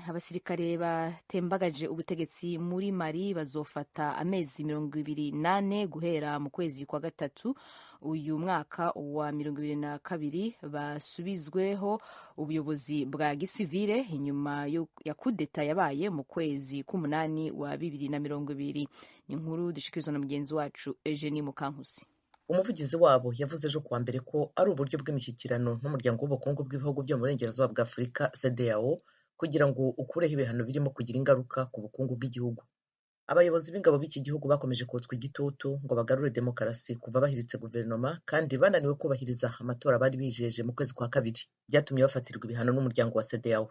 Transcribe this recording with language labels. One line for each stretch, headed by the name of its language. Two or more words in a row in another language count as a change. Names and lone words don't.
Rundi: Abasirikare batembagaje ubutegetsi muri Mali bazofata amezi 28 guhera mu kwezi kwa gatatu uyu mwaka wa 2022 basubizweho ubuyobozi bwa gisivile inyuma ya kudeta yabaye mu kwezi k'umunani wa 2020. Ni inkuru dushikirizwa na mugenzi wacu Eugenie Mukankusi.
Kinyarwanda: Umuvugizi wabo yavuze ejo kuwa mbere ko ari uburyo bw'imishyikirano n'umuryango w'ubukungu bw'ibihugu byo mu burengerazuba bwa Afurika CEDEAO kugira ngo ukureho ibihano birimo kugira ingaruka ku bukungu bw'igihugu. Abayobozi b'ingabo b'iki gihugu bakomeje kotswa igitutu ngo bagarure demokarasi kuva bahiritse guverinoma kandi bananiwe kubahiriza amatora bari bijeje mu kwezi kwa kabiri, byatumye bafatirwa ibihano n'umuryango wa CEDEAO.